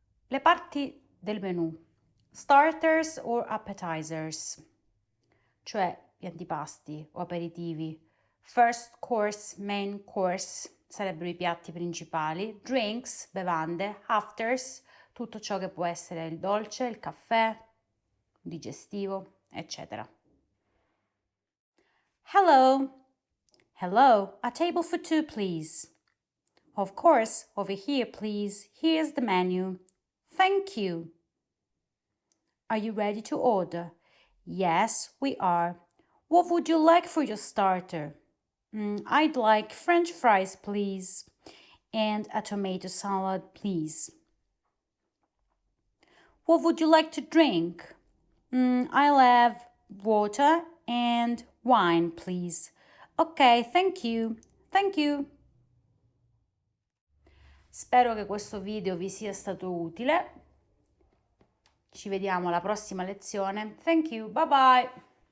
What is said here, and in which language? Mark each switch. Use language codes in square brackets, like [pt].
[it] Le parti del menù. [en] Starters or appetizers, [it] cioè gli antipasti o aperitivi. [en] First course, main course [it] sarebbero i piatti principali. Drinks, bevande. Afters, tutto ciò che può essere il dolce, il caffè, digestivo, eccetera. [en] Hello. Hello, a table for two, please. Of course, over here, please. Here's the menu. Thank you. Are you ready to order? Yes, we are. What would you like for your starter? I'd like French fries, please. And a tomato salad, please. What would you like to drink? I'll have water and wine, please. Okay, thank you. Thank you. [it] Spero che questo video vi sia stato utile. Ci vediamo alla prossima lezione. [en] Thank you. Bye bye.